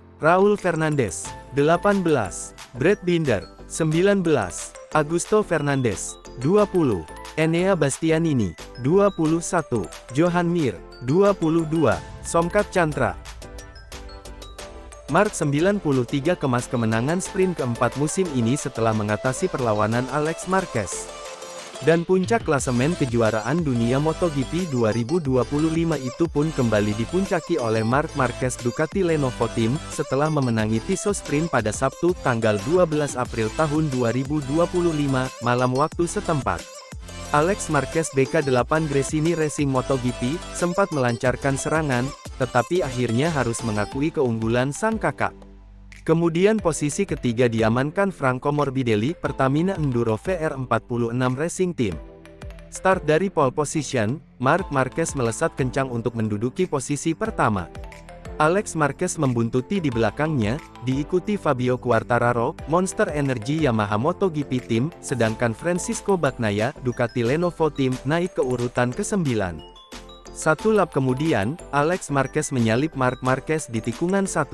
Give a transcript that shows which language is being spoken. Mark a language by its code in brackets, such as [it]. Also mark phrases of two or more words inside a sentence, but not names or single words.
[id] Raul Fernandez. 18. Brad Binder. 19. Augusto Fernandez. 20. Enea Bastianini. 21. Johan Mir. 22. Somkat Chantra. Marc 93 kemas kemenangan sprint keempat musim ini setelah mengatasi perlawanan Alex Marquez. Dan puncak klasemen kejuaraan dunia MotoGP 2025 itu pun kembali dipuncaki oleh Marc Marquez Ducati Lenovo Team, setelah memenangi Tissot Sprint pada Sabtu tanggal 12 April tahun 2025, malam waktu setempat. Alex Marquez BK8 Gresini Racing MotoGP sempat melancarkan serangan, tetapi akhirnya harus mengakui keunggulan sang kakak. Kemudian posisi ketiga diamankan Franco Morbidelli Pertamina Enduro VR46 Racing Team. Start dari [en] pole position, [id] Marc Marquez melesat kencang untuk menduduki posisi pertama. Alex Marquez membuntuti di belakangnya, diikuti Fabio Quartararo, Monster Energy Yamaha MotoGP Team, sedangkan Francisco Bagnaia, Ducati Lenovo Team, naik ke urutan ke-9. Satu lap kemudian, Alex Marquez menyalip Marc Marquez di tikungan 1.